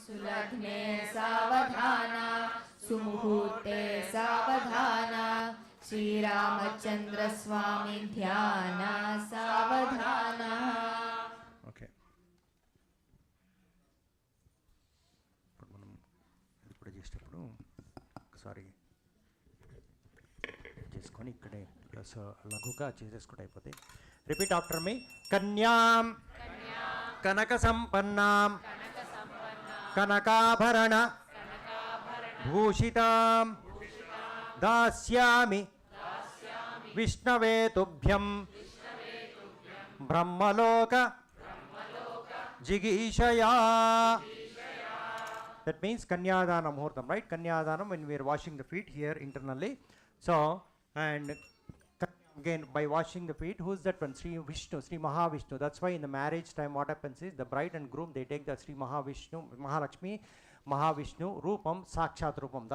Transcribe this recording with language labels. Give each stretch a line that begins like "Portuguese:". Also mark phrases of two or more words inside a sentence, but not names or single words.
Sanskrit: सुलग्ने सावधान सुमुहूर्ते सावधान श्री रामचन्द्र स्वामी ध्यान सावधान.
English: Okay.
Telugu: మనం ఇప్పుడు చేసేటప్పుడు ఒకసారి చేసుకొని ఇక్కడే ప్లస్ లఘుగా చేసేసుకుంటే అయిపోతే.
English: Repeat after me.
Sanskrit: కన్యాం కనక సంపన్నాం కనకాభరణ భూషితాం దాస్యామి విష్ణవే తుభ్యం బ్రహ్మలోక జిగీషయా.
English: That means Kanyadanam Muhurtam, right? Kanyadanam when we are washing the feet here internally. So, and again by washing the feet, who is that one? Sri Vishnu, Sri Mahavishnu. That's why in the marriage time what happens is the bride and groom, they take the Sri Mahavishnu, Mahalakshmi, Mahavishnu, Rupam,
Sanskrit: साक्षात् रूपम्.